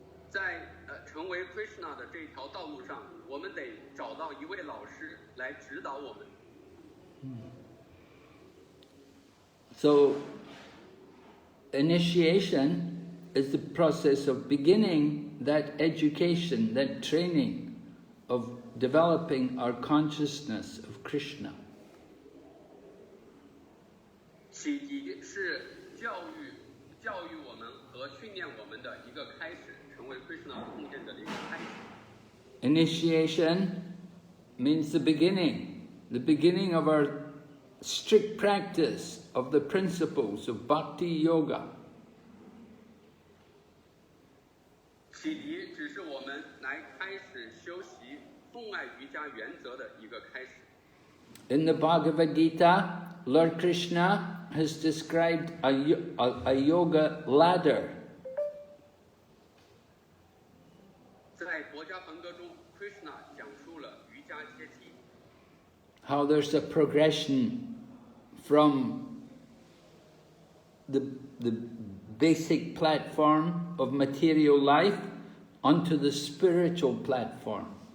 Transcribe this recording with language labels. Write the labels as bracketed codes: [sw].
[zh] 在成为 Krishna 的这条道路上，我们得找到一位老师来指导我们。 [en] So, initiation is the process of beginning that education, that training of developing our consciousness of Krishna. [zh] 启迪是教育我们和训练我们的一个开始，成为 Krishna 奉献者的一个开始。 [en] Initiation means the beginning of our strict practice of the principles of bhakti yoga. [zh] 启迪只是我们来开始修习奉爱瑜伽原则的一个开始。 [en] In the Bhagavad Gita, Lord Krishna has described a yoga ladder. [zh] 在国家梵歌中 ，Krishna 讲述了瑜伽阶梯， [en] How there's a progression from the basic platform of material life onto the spiritual platform.